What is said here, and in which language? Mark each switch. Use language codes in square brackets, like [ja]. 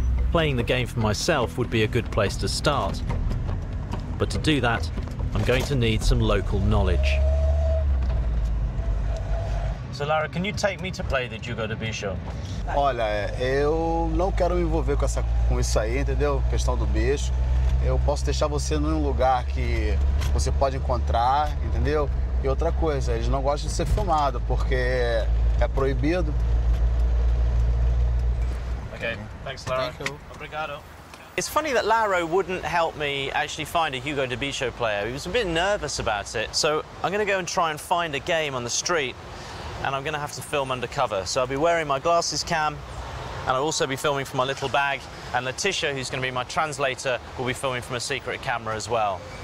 [en] playing the game for myself would be a good place to start. But to do that, I'm going to need some local knowledge. So Lara, can you take me to play the Jogo do Bicho? [pt] Olha, eu não quero me envolver com isso aí, entendeu? Questão do bicho. Eu posso deixar você num lugar que você pode encontrar, entendeu? E outra coisa, eles não gostam de ser filmado porque é proibido. [en] Okay, thanks Lara. Thank you. [pt] Obrigado. [en] It's funny that Laro wouldn't help me actually find a Jogo do Bicho player. He was a bit nervous about it, so I'm going to go and try and find a game on the street, and I'm going to have to film undercover. So I'll be wearing my glasses cam, and I'll also be filming from my little bag, and Letitia, who's going to be my translator, will be filming from a secret camera as well.